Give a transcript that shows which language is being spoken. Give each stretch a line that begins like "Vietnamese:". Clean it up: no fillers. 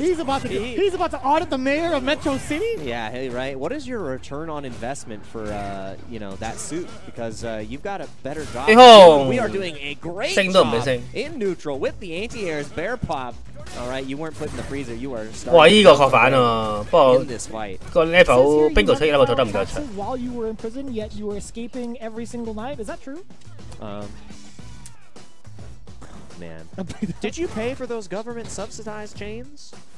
English: He's about to audit the mayor of Metro City. Yeah, hey, right. What is your return on investment for that suit? Because you've got a better job. We are doing a great job in neutral with the anti-airs bear pop. All right, you weren't put in the freezer. You were. 哇！
Cantonese: 呢個確反啊，不過個 level bingo 出 level 做得唔夠長。
English: While you were in prison, yet you were escaping every single night. Is that true? Man, did you pay for those government subsidized chains?